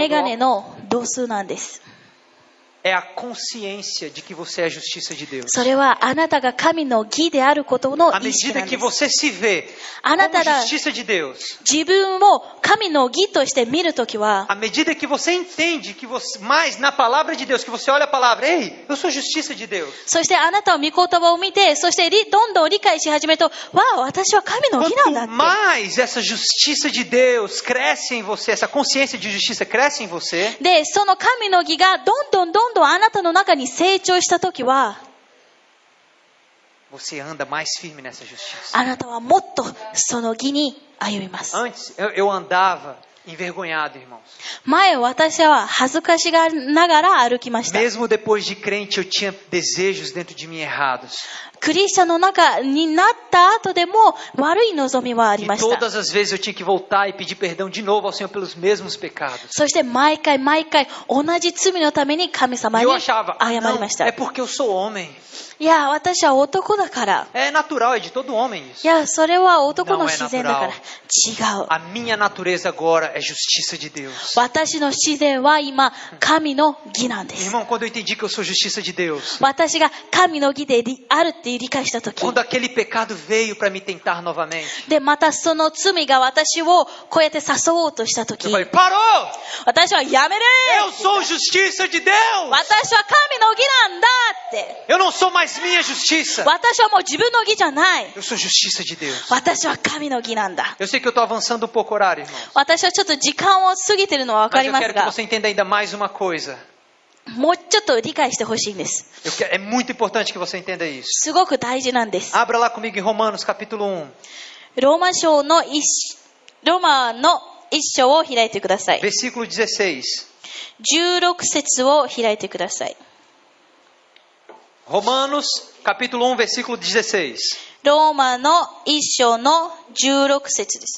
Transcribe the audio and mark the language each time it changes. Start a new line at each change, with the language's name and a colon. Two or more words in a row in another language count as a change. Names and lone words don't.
Japanese: メ
Portuguese: do
Japanese: ガネ
Portuguese: óculos
Japanese: の度数なんです。
Portuguese: é a consciência de que você é a justiça de Deus.
Japanese: それはあなたが神の義であることの
Portuguese: À
Japanese: 意識
Portuguese: medida
Japanese: なん
Portuguese: que
Japanese: です。
Portuguese: você se vê
Japanese: あなた
Portuguese: como
Japanese: が
Portuguese: justiça de Deus,
Japanese: 自分を神の義として見るときは、
Portuguese: à medida que você entende que você, mais na palavra de Deus, que você olha a palavra, ei, eu sou justiça de Deus.
Japanese: そしてあなたは御言葉を見て、そしてどんどん理解し始めると、わあ、私は神の義なんだ
Portuguese: Quanto
Japanese: って。
Portuguese: mais essa justiça de Deus cresce em você, essa consciência de justiça cresce em você,
Japanese: で、その神の義がどんどんあなたの中に成長したときは、
Portuguese: você anda mais firme nessa justiça.
Japanese: あなたはもっとその義に歩みます。
Portuguese: Antes, eu andava envergonhado, irmãos.
Japanese: 前私は恥ずかしがながら歩きました。
Portuguese: Mesmo depois de crente, eu tinha desejos dentro de mim errados.
Japanese: クリスチャンの中になった後でも悪い望みはあり
Portuguese: E
Japanese: ました。
Portuguese: todas as vezes eu tinha que voltar e pedir perdão de novo ao Senhor pelos mesmos pecados.
Japanese: そして毎回同じ罪のために神様
Portuguese: E
Japanese: に
Portuguese: eu achava,
Japanese: 謝り
Portuguese: não,
Japanese: ました。
Portuguese: é porque eu sou homem.
Japanese: いや、私は男だから。
Portuguese: É natural, é de todo homem
Japanese: い
Portuguese: isso.
Japanese: や、それは男の自然だから。違う。
Portuguese: A minha natureza agora é justiça de Deus.
Japanese: 私の自然は今、神の義なんです。
Portuguese: Irmão, quando eu entendi que eu sou justiça de Deus,
Japanese: 私が神の義であるっていう理解したとき。
Portuguese: quando aquele pecado veio para me tentar novamente,
Japanese: で、またその罪が私をこうやって誘おうとしたとき。
Portuguese: eu falei, parou!
Japanese: 私はやめる
Portuguese: Eu sou justiça de Deus!
Japanese: 私は神の義なんだって。
Portuguese: Eu não sou mais minha justiça.
Japanese: 私はもう自分の義じゃない。
Portuguese: Eu sou justiça de Deus.
Japanese: 私は神の義なんだ。
Portuguese: Eu sei que eu estou avançando um pouco o horário, irmão.
Japanese: 私はちょっと時間を過ぎてるのはわか
Portuguese: Mas
Japanese: り
Portuguese: eu
Japanese: ます
Portuguese: quero que
Japanese: が、
Portuguese: você entenda ainda mais uma coisa.
Japanese: もうちょっと理解してほしいんです。
Portuguese: É muito importante que você entenda isso.
Japanese: すごく大事なんです。
Portuguese: Abra lá comigo em Romanos capítulo 1,
Japanese: ローマの一章を開いてください。
Portuguese: versículo 16.
Japanese: 16節を開いてください。
Portuguese: Romanos capítulo 1, versículo 16.
Japanese: ローマの一章の16節です。